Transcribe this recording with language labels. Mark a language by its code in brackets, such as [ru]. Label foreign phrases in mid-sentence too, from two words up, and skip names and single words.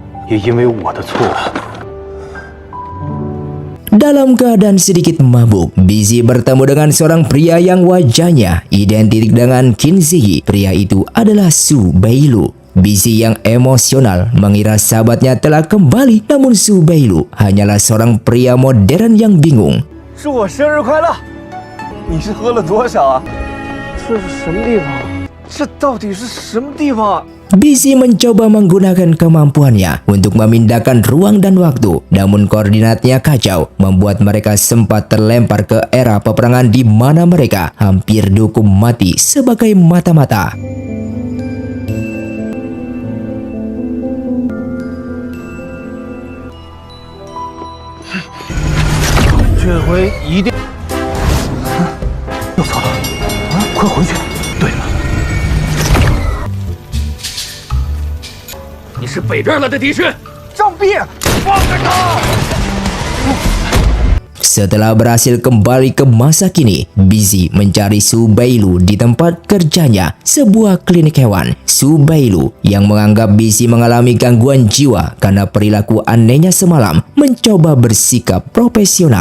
[id] Dalam keadaan sedikit mabuk, Bizzy bertemu dengan seorang pria yang wajahnya identik dengan Qin Ziyi. Pria itu adalah Su Beilu. Bizzy yang emosional mengira sahabatnya telah kembali, namun Su Beilu hanyalah seorang pria modern yang bingung. [zh] 祝我生日快乐！你是喝了多少啊？这是什么地方？这到底是什么地方啊？ [id] Bizzy mencoba menggunakan kemampuannya untuk memindahkan ruang dan waktu, namun koordinatnya kacau, membuat mereka sempat terlempar ke era peperangan di mana mereka hampir dihukum mati sebagai mata-mata. [zh] 这回一定又错了啊！快回去！对了，你是北边来的敌人，张斌，放开他！ [id] Setelah berhasil kembali ke masa kini, Bizzy mencari Su Beilu di tempat kerjanya, sebuah klinik hewan. Su Beilu yang menganggap Bizzy mengalami gangguan jiwa karena perilaku anehnya semalam, mencoba bersikap profesional.